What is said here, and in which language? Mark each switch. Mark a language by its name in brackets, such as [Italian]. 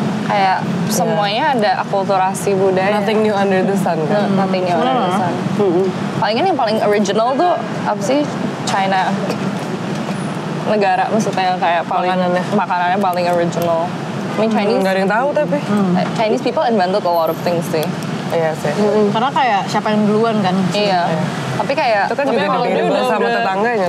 [Indonesian] Kayak semuanya ada akulturasi budaya. [English] Nothing new under the sun kan? Nothing new under the sun. [Indonesian] Palingan yang paling original tuh apa sih? China. Negara maksudnya yang kayak paling makanannya paling original. [English] I mean Chinese. [Indonesian] Nggak ada yang tahu tapi. [English] Chinese people invented a lot of things sih. [Indonesian] Iya sih. Karena kayak siapa yang duluan kan? Iya. Tapi kayak itu kan juga dibeli sama tetangganya.